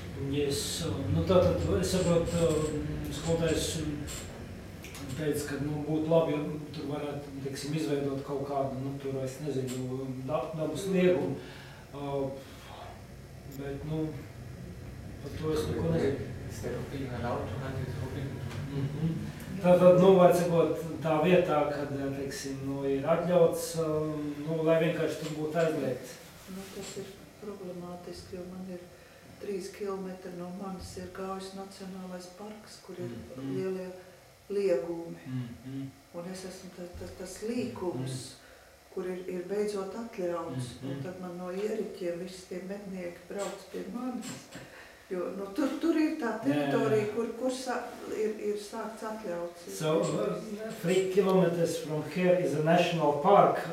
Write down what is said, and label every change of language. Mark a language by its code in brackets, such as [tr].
[lv] Yes, nu tātad es saprotu, skolotājs teica, ka būtu labi, ja tur varētu, teiksim, izveidot kaut kādu, tur es nezinu, dabas liegumu, bet, par to es neko nezinu. [en] Instead of being allowed to hunt, it's forbidden to hunt. [lv] Tātad, vajadzot tā vietā, kad, teiksim, ir atļauts, lai vienkārši tur būtu aizliegts. Tas ir problemātiski, jo man ir 3 kilometri no manis ir Gaujas nacionālais parks, kur ir lielie liegumi. Un es esmu tas līkums, kur ir beidzot atļauts. Un tad man no ieriķiem visi tie mednieki brauc pie manis. Jo tur ir tā teritorija, kur ir sākts atļauts. [en] So 3 kilometers from here is a national park.